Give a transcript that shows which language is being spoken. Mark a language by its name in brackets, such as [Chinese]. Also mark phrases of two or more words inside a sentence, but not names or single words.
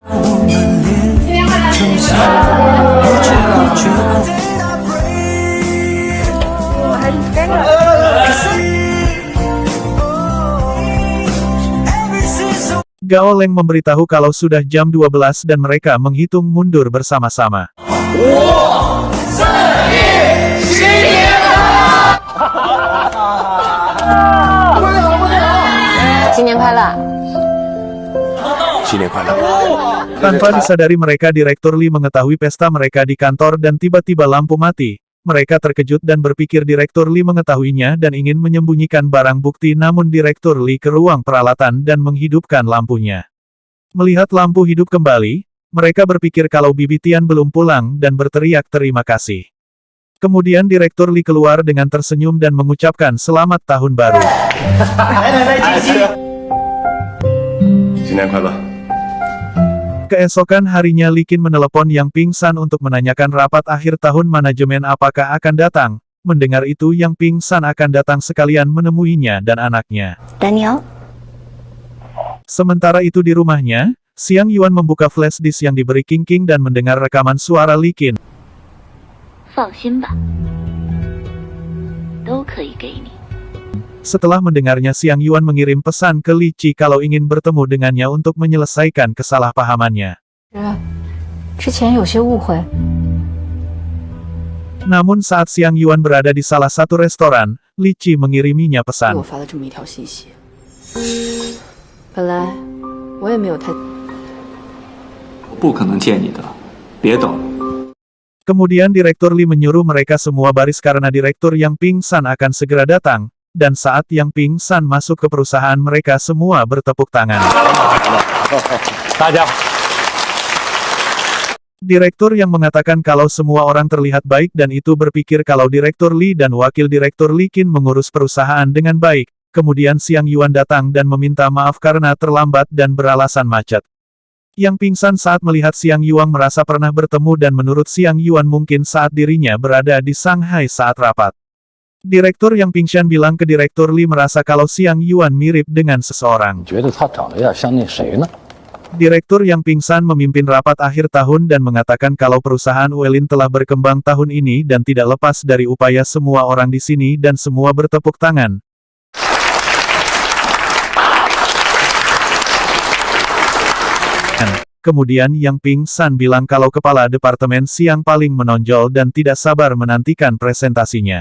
[Indonesian] Gao Leng memberitahu kalau sudah jam 12 dan mereka menghitung mundur bersama-sama. [Chinese] 新年快乐！新年快乐！ [Indonesian] Tanpa disadari mereka Direktur Li mengetahui pesta mereka di kantor dan tiba-tiba lampu mati. Mereka terkejut dan berpikir Direktur Li mengetahuinya dan ingin menyembunyikan barang bukti namun Direktur Li ke ruang peralatan dan menghidupkan lampunya. Melihat lampu hidup kembali, mereka berpikir kalau Bibi Tian belum pulang dan berteriak terima kasih. Kemudian Direktur Li keluar dengan tersenyum dan mengucapkan selamat tahun baru. [Chinese] 新年快乐！ [Indonesian] Keesokan harinya Li Qin menelepon Yang Pingsan untuk menanyakan rapat akhir tahun manajemen apakah akan datang. Mendengar itu Yang Pingsan akan datang sekalian menemuinya dan anaknya. Daniel， Sementara itu di rumahnya, Xiang Yuan membuka [English] flash disk [Indonesian] yang diberi King King dan mendengar rekaman suara Li Qin. [Chinese] 放心吧，都可以给你。 [Indonesian] Setelah mendengarnya Xiang Yuan mengirim pesan ke Li Qi kalau ingin bertemu dengannya untuk menyelesaikan kesalahpahamannya. [Chinese] 之前有些误会， [Indonesian] Namun saat Xiang Yuan berada di salah satu restoran, Li Qi mengiriminya [Chinese] 给我 [Indonesian] pesan. [Chinese] 发了这么一条信息。本来我也没有太…… 不可能见你的，别等。 [Indonesian] Kemudian Direktur Li menyuruh mereka semua baris karena Direktur Yang Pingsan akan segera datang, dan saat Yang Pingsan masuk ke perusahaan mereka semua bertepuk tangan. Direktur yang mengatakan kalau semua orang terlihat baik dan itu berpikir kalau Direktur Li dan Wakil Direktur Li Qin mengurus perusahaan dengan baik. Kemudian Xiang Yuan datang dan meminta maaf karena terlambat dan beralasan macet. Yang Pingsan saat melihat Xiang Yuan merasa pernah bertemu dan menurut Xiang Yuan mungkin saat dirinya berada di Shanghai saat rapat. Direktur Yang Pingsan bilang ke Direktur Li merasa kalau Xiang Yuan mirip dengan seseorang. [Chinese] 觉得他长得有点像那谁呢？ [Indonesian] Direktur Yang Pingsan memimpin rapat akhir tahun dan mengatakan kalau perusahaan Uelin telah berkembang tahun ini dan tidak lepas dari upaya semua orang di sini dan semua bertepuk tangan. Kemudian Yang Pingsan bilang kalau kepala departemen Siang paling menonjol dan tidak sabar menantikan presentasinya.